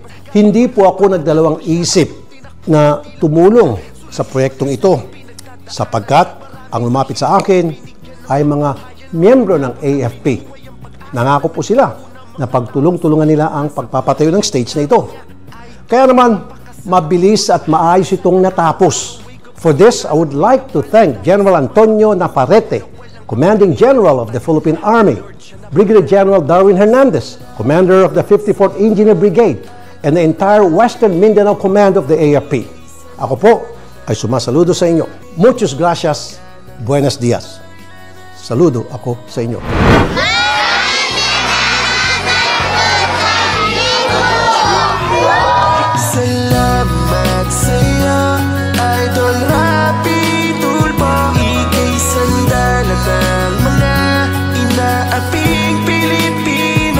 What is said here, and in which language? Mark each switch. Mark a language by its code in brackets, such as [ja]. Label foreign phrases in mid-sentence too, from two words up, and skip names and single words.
[tl] Hindi po ako nagdalawang isip na tumulong sa proyektong ito sapagkat ang lumapit sa akin ay mga miyembro ng AFP. Nangako po sila na pagtulong-tulungan nila ang pagpapatayo ng stage na ito. Kaya naman, mabilis at maayos itong natapos. [en] For this, I would like to thank General Antonio Navarrete, Commanding General of the Philippine Army, Brigadier General Darwin Hernandez, Commander of the 54th Engineer Brigade, and the entire Western Mindanao Command of the AFP. [tl] Ako po ay sumasaludo sa inyo. [es] Muchas gracias. Buenos dias. [tl] Saludo ako sa inyo. Salamat sa'yo, Idol Rafi Tulfo. Ika'y sandalat ng mga inaaping Pilipino.